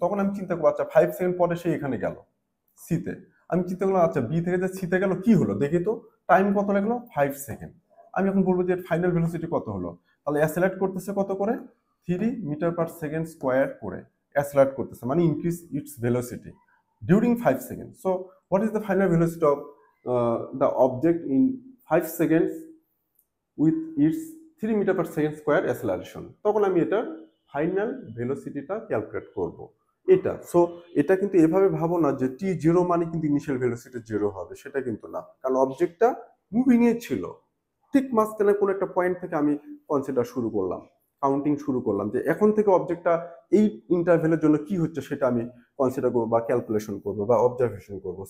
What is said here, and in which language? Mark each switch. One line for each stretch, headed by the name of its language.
Bangla: তখন আমি চিন্তা করবো আচ্ছা 5 সেকেন্ড পরে সে এখানে গেল সিতে। আমি চিন্তা করলাম আচ্ছা বি থেকে যে সিতে গেল কি হলো দেখি তো, টাইম কত লাগলো? 5 সেকেন্ড। আমি এখন বলবো যে ফাইনাল ভেলোসিটি কত হলো, তাহলে অ্যাসেলারেট করতেছে কত করে? 3 মিটার পার সেকেন্ড স্কোয়ার করে অ্যাসেলারেট করতেছে, মানে increase it's velocity
English: during 5 seconds. So what is the final velocity of the object in 5 seconds with its 3 meter per second square acceleration?
Bangla: তখন আমি এটার ফাইনাল ভেলোসিটিটা ক্যালকুলেট করব এটা। সো এটা কিন্তু এভাবে ভাবো না যে টি জিরো মানে কিন্তু ইনিশিয়াল ভেলোসিটি জিরো হবে, সেটা কিন্তু না, কারণ অবজেক্টটা মুভিং এ ছিল। ঠিক মাঝখানে কোনো একটা পয়েন্ট থেকে আমি কনসিডার শুরু করলাম, কাউন্টিং শুরু করলাম যে এখন থেকে অবজেক্টটা এই ইন্টারভেলের জন্য কি হচ্ছে সেটা আমি কনসিডার করবো বা ক্যালকুলেশন করবো বা অবজারভেশন করবো।